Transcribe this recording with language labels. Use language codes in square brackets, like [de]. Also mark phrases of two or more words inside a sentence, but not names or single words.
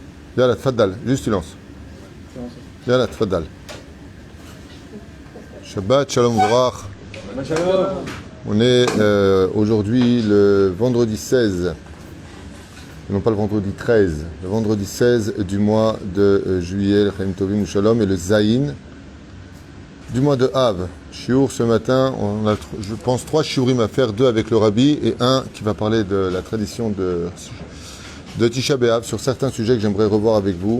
[fr] Yalla, tfaddal, juste silence. [ar] يلا، تفضل. [he] שבת, שלום, ומבורך. [fr] On est aujourd'hui le vendredi 16, non pas le vendredi 13, le vendredi 16 du mois de juillet, le [he] חיים טובים שלום, [fr] et le Zayin du mois de Av. Shiur ce matin, on a, je pense, 3 shiurim à faire, 2 avec le Rabbi et 1 qui va parler de la tradition de Tisha B'Av sur certains sujets que j'aimerais revoir avec vous.